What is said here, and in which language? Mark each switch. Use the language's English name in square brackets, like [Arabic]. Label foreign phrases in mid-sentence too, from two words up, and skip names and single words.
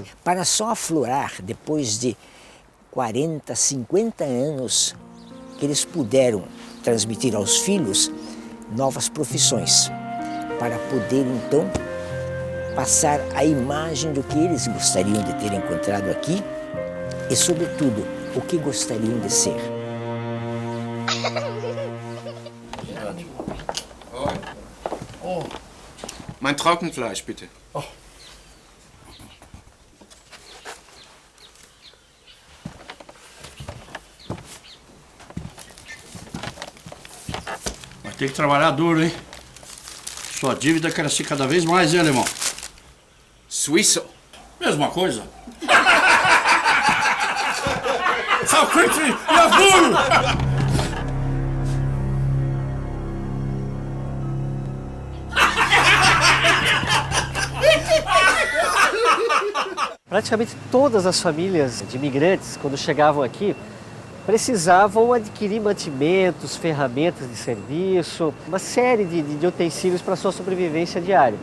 [Portuguese] Para só aflorar, depois de 40, 50 anos, que eles puderam transmitir aos filhos novas profissões, para poder, então, passar a imagem do que eles gostariam de ter encontrado aqui e, sobretudo, o que gostariam de ser. Oh. [German] Mein Trockenfleisch, bitte. Oh. [Portuguese] Vai ter que trabalhar duro, hein? Sua dívida cresce cada vez mais, hein, alemão? Suíço. Mesma coisa. [English] How quickly you [Portuguese] Praticamente todas as famílias de imigrantes, quando chegavam aqui, precisavam adquirir mantimentos, ferramentas de serviço, uma série de utensílios para a sua sobrevivência diária.